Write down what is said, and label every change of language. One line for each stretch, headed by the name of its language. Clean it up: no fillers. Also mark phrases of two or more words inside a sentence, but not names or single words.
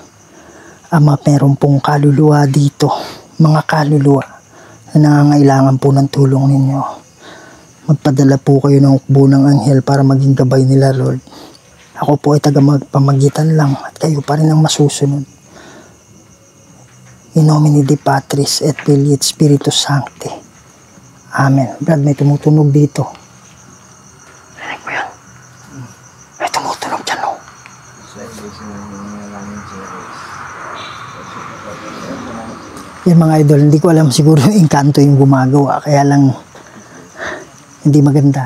Filipino: Ama, meron pong kaluluwa dito. Mga kaluluwa na nangangailangan po ng tulong ninyo. Magpadala po kayo ng ukbo ng anghel para maging gabay nila, Lord. Ako po ay taga-pamagitan lang at kayo pa rin ang masusunod.
Latin: In nomine Dei Patris et Filii et Spiritus Sancti. Amen.
Filipino: Brad, may tumutunog dito. Rinig mo yun? May tumutunog dyan, oh. Yan mga idol, hindi ko alam, siguro yung engkanto yung gumagawa, kaya lang hindi maganda.